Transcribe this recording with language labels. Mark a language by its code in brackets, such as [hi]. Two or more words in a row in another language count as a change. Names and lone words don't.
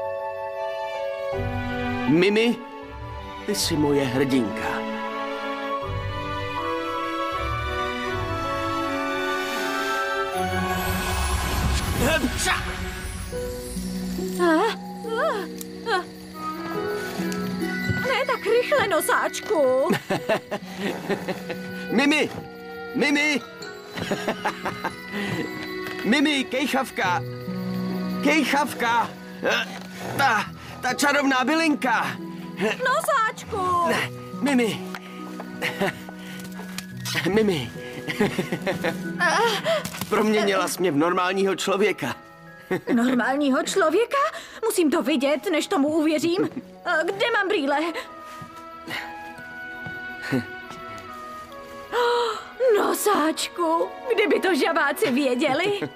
[cs] Mimi, ty jsi moje hrdinka. Ne tak rychle, nosáčku. Mimi! Mimi! Mimi, kejchavka! Kejchavka! Ta čarovná bylinka! Nosáčku! Ne, Mimi! Mimi! Proměnila jsi mě v normálního člověka. Normálního člověka? Musím to vidět, než tomu uvěřím. Kde mám brýle? Nosáčku, kdyby to žabáci věděli.